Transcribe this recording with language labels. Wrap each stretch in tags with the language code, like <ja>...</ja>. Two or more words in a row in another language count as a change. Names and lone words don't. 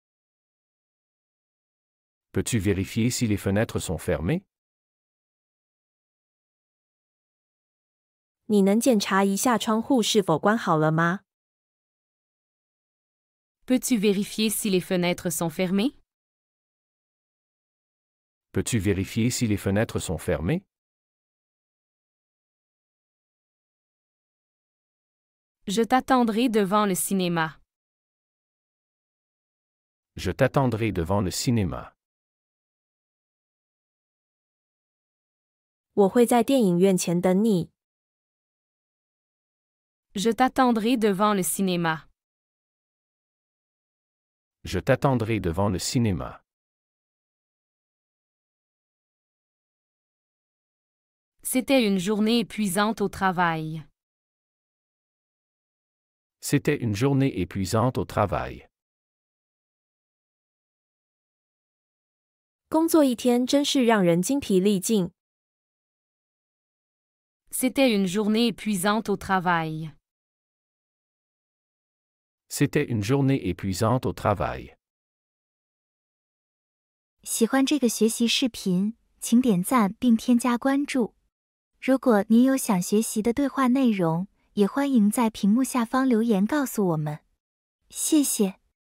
<fr>Peux-tu vérifier si les fenêtres sont fermées?</fr> <zh>你能检查一下窗户是否关好了吗？</zh> <fr>Peux-tu vérifier si les fenêtres sont fermées? Peux-tu vérifier si les fenêtres sont fermées? Je t'attendrai devant le cinéma. Je t'attendrai devant le cinéma.</fr> <zh>我会在电影院前等你。</zh> <fr>Je t'attendrai devant le cinéma. Je t'attendrai devant le cinéma. C'était une journée épuisante au travail. C'était une journée épuisante au travail.</fr> <zh>工作一天真是让人精疲力尽。</zh> <fr>C'était une journée épuisante au travail. C'était une journée épuisante au travail.</fr> <zh>喜欢这个学习视频，请点赞并添加关注。如果您有想学习的对话内容，也欢迎在屏幕下方留言告诉我们。谢谢。</zh>